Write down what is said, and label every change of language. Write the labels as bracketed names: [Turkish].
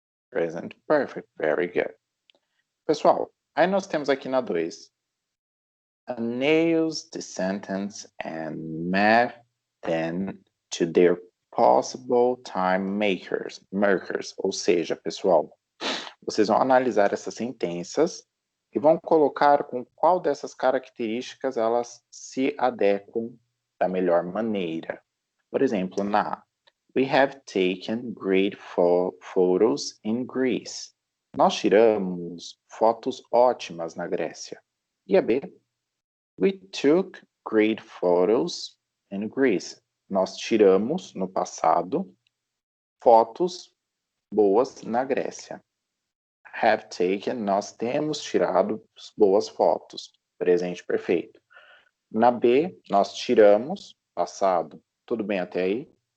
[English] Present perfect, very good. [Portuguese] Pessoal, aí nós temos aqui na 2. [English] Nails the sentence and map them to their possible time markers. [Portuguese] Ou seja, pessoal, vocês vão analisar essas sentenças e vão colocar com qual dessas características elas se adequam da melhor maneira. Por exemplo, na A, [English] we have taken great photos in Greece. [Portuguese] Nós tiramos fotos ótimas na Grécia. E a B, [English] we took great photos in Greece. [Portuguese] Nós tiramos, no passado, fotos boas na Grécia. [English] Have taken, [Portuguese] nós temos tirado boas fotos. Presente perfeito. Na B, nós tiramos, passado. Tudo bem até aí?